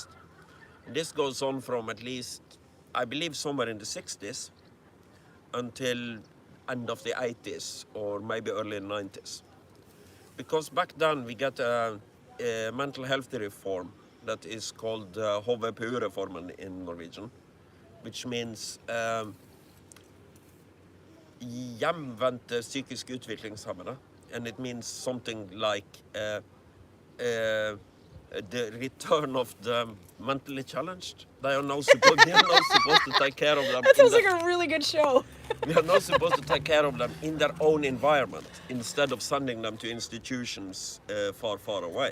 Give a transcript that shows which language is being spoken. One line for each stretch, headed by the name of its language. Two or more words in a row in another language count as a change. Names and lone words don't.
English: This goes on from at least, I believe, somewhere in the 60s until end of the 80s or maybe early 90s. Because back then we get a mental health reform that is called HVPU-reformen in Norwegian, which means
Norwegian: hjemvendte psykisk utviklingshemmede.
English: And it means something like the return of the mentally challenged. They are now supposed to take care of them. That sounds like a really good show. We are now supposed to take care of them in their own environment instead of sending them to institutions far, far away.